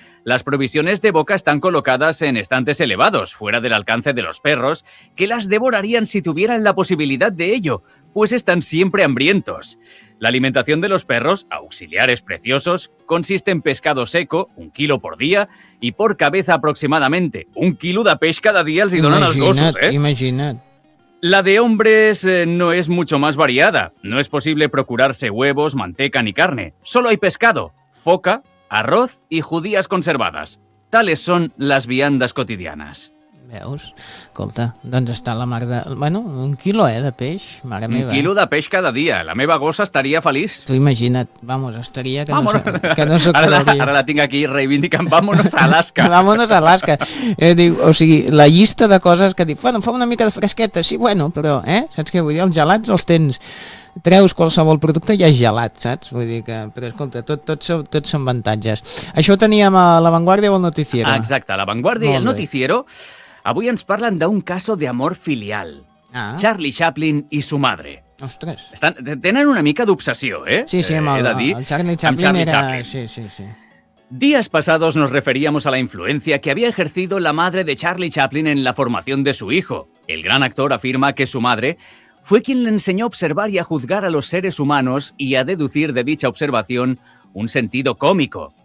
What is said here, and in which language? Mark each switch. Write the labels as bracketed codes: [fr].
[es] Las provisiones de boca están colocadas en estantes elevados, fuera del alcance de los perros, que las devorarían si tuvieran la posibilidad de ello, pues están siempre hambrientos. La alimentación de los perros, auxiliares preciosos, consiste en pescado seco, un kilo por día, y por cabeza aproximadamente. [ca] Un kilo de peix cada día els hi donen els gossos, eh? Imagina't. [es] La de hombres no es mucho más variada. No es posible procurarse huevos, manteca ni carne. Solo hay pescado, foca, arroz y judías conservadas. Tales son las viandas cotidianas. [ca] Veus? Escolta, doncs està la mar de... Bueno, un quilo, de peix, mare meva. Un quilo de peix cada dia. La meva gossa estaria feliç. Tu imagina't, vamos, estaria que vámonos. No s'ho creuria. Ara la tinc aquí reivindicant, vámonos a Alaska. [es] Vámonos a Alaska. [ca] Dic, o sigui, la llista de coses que dic, bueno, fa una mica de fresqueta, sí, bueno, però, saps què vull dir? Els gelats els tens... Treus qualsevol producte i és gelat, saps? Vull dir que... Però escolta, tot són avantatges. Això ho teníem a La Vanguardia o al Noticiero? Ah, exacte, La Vanguardia i el Noticiero... Avui ens parlen d'un caso d'amor filial. Ah. [es] Charlie Chaplin i su madre. [ca] Ostres. Estan, tenen una mica d'obsessió, Sí, sí, amb el Charlie Chaplin era... Chaplin. Sí, sí, sí. [es] Días pasados nos referíamos a la influencia que había ejercido la madre de Charlie Chaplin en la formación de su hijo. El gran actor afirma que su madre fue quien le enseñó a observar y a juzgar a los seres humanos y a deducir de dicha observación un sentido cómico.